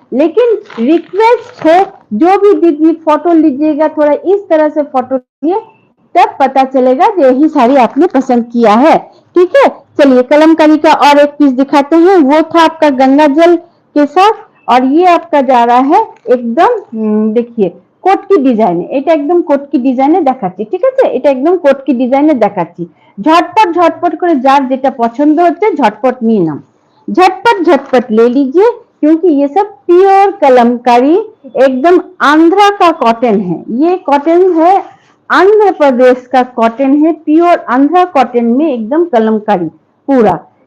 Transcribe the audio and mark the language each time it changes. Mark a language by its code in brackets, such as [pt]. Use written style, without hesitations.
[hi] लेकिन रिक्वेस्ट है, जो भी दीदी फोटो लीजिएगा थोड़ा इस तरह से फोटो लीजिए, तब पता चलेगा कि यही साड़ी आपने पसंद किया है। ठीक है, चलिए कलमकारी का और एक पीस दिखाते हैं। वो था आपका गंगा जल के साथ, और ये आपका जा रहा है एकदम देखिए कोट की डिजाइन, [bn] এটা একদম কোট কি ডিজাইনে দেখাচ্ছি। ঠিক আছে, এটা একদম কোট কি ডিজাইনে দেখাচ্ছি। ঝটপট ঝটপট করে যার যেটা পছন্দ হচ্ছে झटपट নিয়ে নাও, [hi] झटपट झटपट ले लीजिए, क्योंकि ये सब प्योर कलमकारी एकदम आंध्रा का कॉटन है। ये कॉटन है आंध्र प्रदेश का कॉटन है, प्योर आंध्रा कॉटन में एकदम कलमकारी पूरा।